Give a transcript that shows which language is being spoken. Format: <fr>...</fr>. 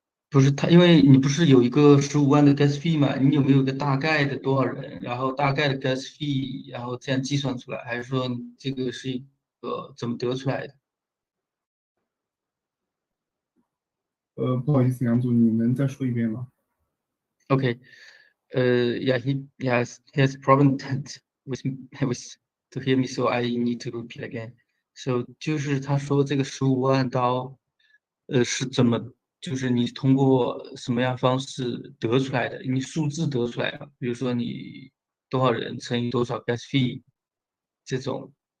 <zh>不是他，因为你不是有一个15万的 gas fee 嘛？你有没有个大概的多少人，然后大概的 gas fee，然后这样计算出来，还是说这个是一个怎么得出来的？不好意思，杨总，你能再说一遍吗？</zh> <en>Okay. Yeah, he has problem with to hear me, so I need to repeat again.</en> <zh>So 就是他说这个15万刀，是怎么，就是你通过什么样方式得出来的？你数字得出来的，比如说你多少人乘以多少 gas fee 这种。</zh>